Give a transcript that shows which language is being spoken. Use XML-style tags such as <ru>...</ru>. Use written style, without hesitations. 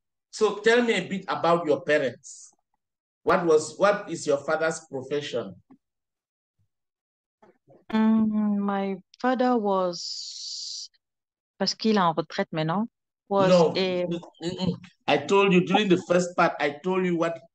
<en>So tell me a bit about your parents. What is your father's profession? My father was,</en> <fr>parce qu'il est en retraite maintenant,</fr> <en>I told you during the first part, I told you what</en>